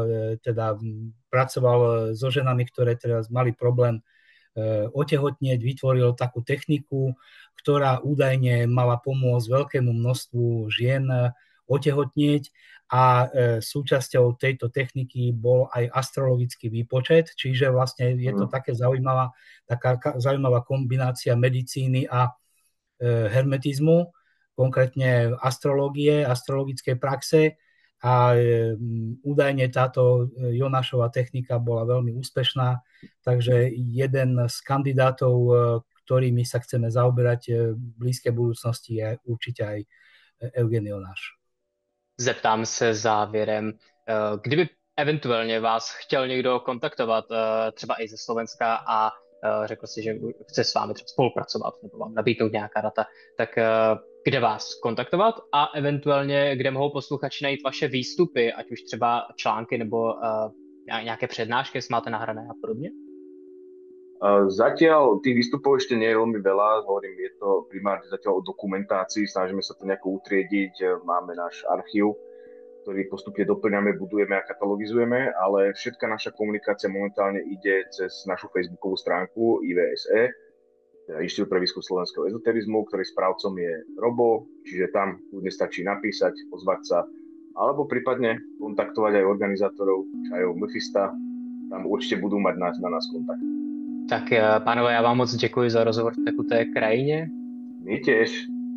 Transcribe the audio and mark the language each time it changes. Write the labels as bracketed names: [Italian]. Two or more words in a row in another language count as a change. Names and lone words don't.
[Slovak] teda pracoval so ženami, ktoré teraz mali problém otehotnieť, vytvoril takú techniku, ktorá údajne mala pomôcť veľkému množstvu žien otehotnieť a súčasťou tejto techniky bol aj astrologický výpočet, čiže vlastne je to taká zaujímavá kombinácia medicíny a hermetizmu, konkrétne astrológie, astrologickej praxe. A údajne táto Jonášova technika bola veľmi úspešná, takže jeden z kandidátov, ktorými sa chceme zaoberať v blízkej budúcnosti, je určite aj Eugen Jonáš. [Czech] Zeptám se závěrem, kdyby eventuálně vás chtěl někdo kontaktovat, třeba i ze Slovenska a řekl si, že chce s vámi třeba spolupracovat nebo vám nabídnout nějaká data, tak kde vás kontaktovat a eventuálně kde mohou posluchači najít vaše výstupy, ať už třeba články nebo nějaké přednášky, jestli máte nahrané a podobně? [Slovak] Zatiaľ tých výstupov ešte nie je veľmi veľa, hovorím, je to primárne zatiaľ o dokumentácii, snažíme sa to nejako utriediť, máme náš archív, ktorý postupne doplňame, budujeme a katalogizujeme, ale všetká naša komunikácia momentálne ide cez našu facebookovú stránku IVSE teda Inštitút pre výskum slovenského ezoterizmu, ktorý správcom je Robo, čiže tam kľudne stačí napísať, ozvať sa, alebo prípadne kontaktovať aj organizátorov čajov Mefista, tam určite budú mať na nás kontakt. [Czech] Tak pánové, já vám moc děkuji za rozhovor v tekuté krajině. [Slovak] My tiež.